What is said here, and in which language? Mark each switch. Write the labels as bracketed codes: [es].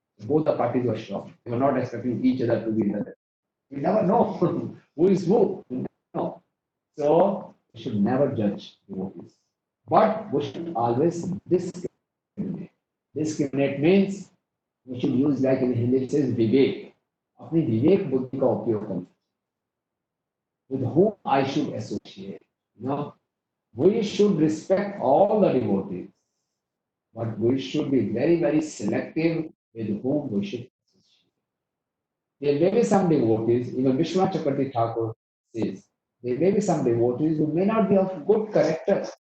[en] Both the parties were shocked. They were not expecting each other to be there. We never know who is who. We never know. So we should never judge devotees. But we should always discriminate. Discriminate means we should use, like in Hindi it says, vivek. [hi] अपनी विवेक बुद्धि का उपयोग करना. [en] With whom I should associate. You know, we should respect all the devotees, but we should be very, very selective with whom we should associate. There may be some devotees, even Vishwanath Chakravarti Thakur says, there may be some devotees who may not be of good character.